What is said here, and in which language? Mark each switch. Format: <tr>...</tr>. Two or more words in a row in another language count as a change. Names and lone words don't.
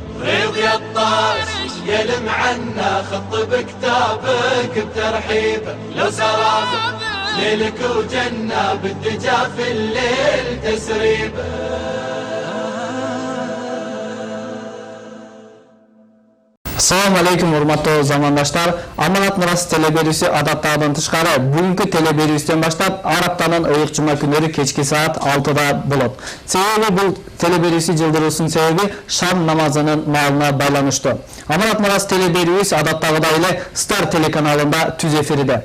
<ar>ريض يا الطارش يا المعنى خط بكتابك بترحيبه، لو سرابك ليلك وجنة بالدجا في الليل تسريبه. السلام عليكم</ar> <ky>урматтуу замандаштар. Аманат мурасы телеберүүсү адаттагыдан тышкары бүгүнкү телеберүүстөн баштап ар аптанын ыйык жума күнүрү кечки саат 6-да болот. Себеби бул телеберүүсү жылдыруусунун себеби шам намазынын маалына байланыштуу. Аманат мурасы телеберүүсү адаттагыдай эле Стар телеканалында түз эфирде.</ky>